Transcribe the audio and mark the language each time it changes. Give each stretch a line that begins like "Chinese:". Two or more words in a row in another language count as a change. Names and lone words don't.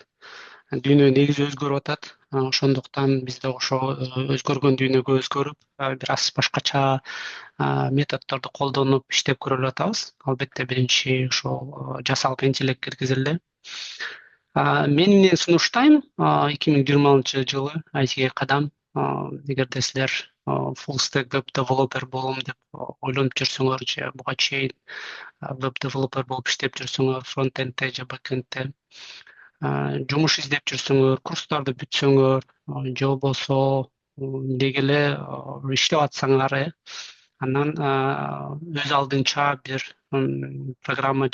Kyrgyz: Дүйнө негизи өзгөрүп атат. Ошондуктан биз да ошо өзгөргөн дүйнөгө өзгөрүп, бир аз башкача методдорду колдонуп иштеп көрүп атабыз. Албетте биринчи ошол жасалып интеллект киргизилди. Мен эмнени сунуштайм 2020-жылы ITге кадам. Эгерде силер
English: full stack web developer
Kyrgyz: болом деп ойлонуп жүрсөңөр, же буга чейин
English: web developer
Kyrgyz: болуп иштеп жүрсөңөр, фронтендте же бэкэндте жумуш издеп жүрсөңөр, курстарды бүтсөңөр, же болбосо деги эле иштеп атсаңар, анан өз алдынча бир программа